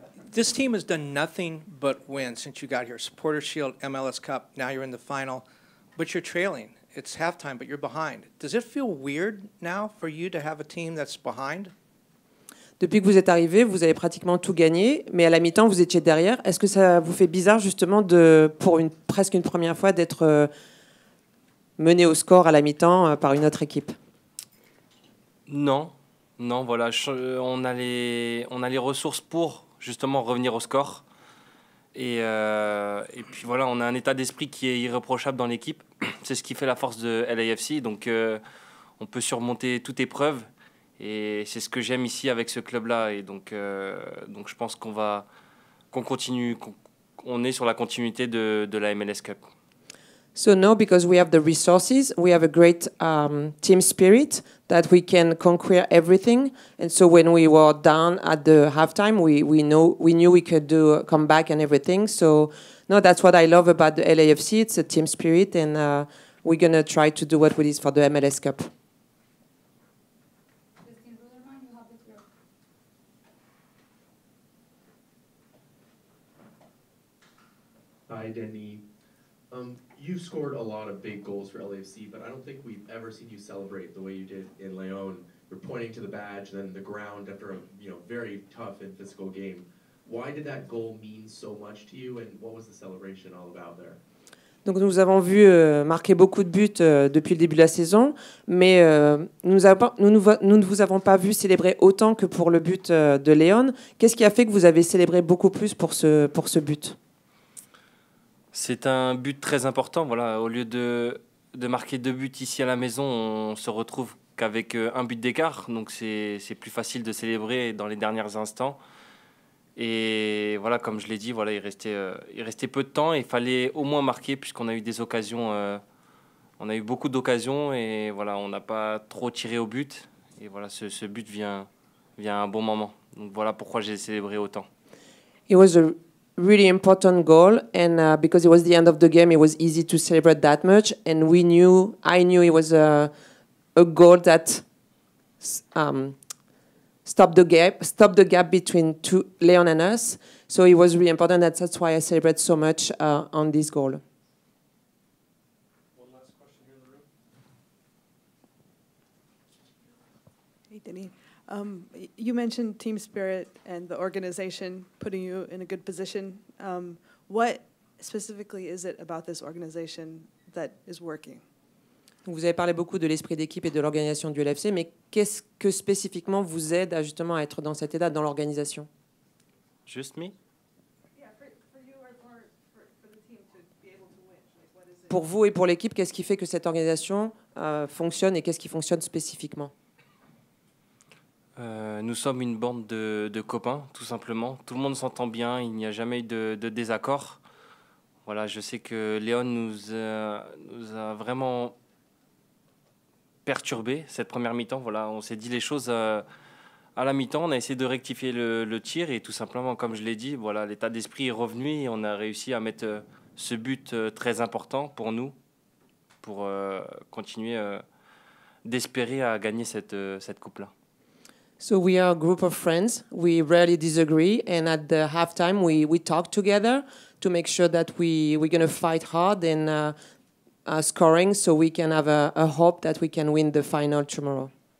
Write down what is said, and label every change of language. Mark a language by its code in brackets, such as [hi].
[en] This team has done nothing but win since you got here. Supporters Shield, MLS Cup, now you're in the final, but you're trailing. It's halftime, but you're behind. Does it feel weird now for you to have a team that's behind? [fr] Depuis que vous êtes arrivé, vous avez pratiquement tout gagné, mais à la mi-temps, vous étiez derrière. Est-ce que ça vous fait bizarre, justement, pour presque une première fois, d'être mené au score à la mi-temps par une autre équipe? Non, voilà, on a les ressources pour justement revenir au score. Et puis voilà, on a un état d'esprit qui est irréprochable dans l'équipe. C'est ce qui fait la force de LAFC. Donc on peut surmonter toute épreuve. Et c'est ce que j'aime ici avec ce club-là. Et donc je pense qu'on continue, on est sur la continuité de la MLS Cup. [en] So no, because we have the resources, we have a great team spirit that we can conquer everything. And so when we were down at the halftime, we knew we could come back and everything. So No, that's what I love about the LAFC. It's a team spirit, and we're going to try to do what we did for the MLS Cup. Christine Rulerman, you have the floor. Hi, Denis. You've scored a lot of big goals for LAFC, but I don't think we've ever seen you celebrate the way you did in León. You're pointing to the badge, then the ground after a very tough and physical game. Why did that goal mean so much to you, and what was the celebration all about there? [fr] Donc nous avons vu marquer beaucoup de buts depuis le début de la saison, mais nous ne vous avons pas vu célébrer autant que pour le but de Léon. Qu'est-ce qui a fait que vous avez célébré beaucoup plus pour ce but? C'est un but très important. Voilà, au lieu de marquer 2 buts ici à la maison, on se retrouve qu'avec un but d'écart. Donc c'est plus facile de célébrer dans les derniers instants. Et voilà, comme je l'ai dit, voilà, il restait peu de temps. Il fallait au moins marquer puisqu'on a eu des occasions. On a eu beaucoup d'occasions et voilà, on n'a pas trop tiré au but. Et voilà, ce but vient à un bon moment. Donc voilà pourquoi j'ai célébré autant. [en] It was a really important goal, and because it was the end of the game, it was easy to celebrate that much. And I knew it was a goal that stopped the gap between Leon and us. So it was really important. That's why I celebrate so much on this goal. One last question here in the room. Hey, Denis. You mentioned team spirit and the organization putting you in a good position. What specifically is it about this organization that is working? [fr] Vous avez parlé beaucoup de l'esprit d'équipe et de l'organisation du LFC, mais qu'est-ce que spécifiquement vous aide justement à être dans cet état dans l'organisation? [en] Just me? [fr] Pour vous et pour l'équipe, qu'est-ce qui fait que cette organisation fonctionne et qu'est-ce qui fonctionne spécifiquement? Nous sommes une bande de copains, tout simplement. Tout le monde s'entend bien, il n'y a jamais eu de désaccord. Voilà, je sais que Léon nous a vraiment perturbé cette première mi-temps. Voilà, on s'est dit les choses à la mi-temps, on a essayé de rectifier le tir et tout simplement, comme je l'ai dit, voilà, l'état d'esprit est revenu et on a réussi à mettre ce but très important pour nous, pour continuer d'espérer à gagner cette coupe-là. [en] So we are a group of friends. We rarely disagree, and at the halftime, we talk together to make sure that we're going to fight hard and scoring, so we can have a hope that we can win the final tomorrow.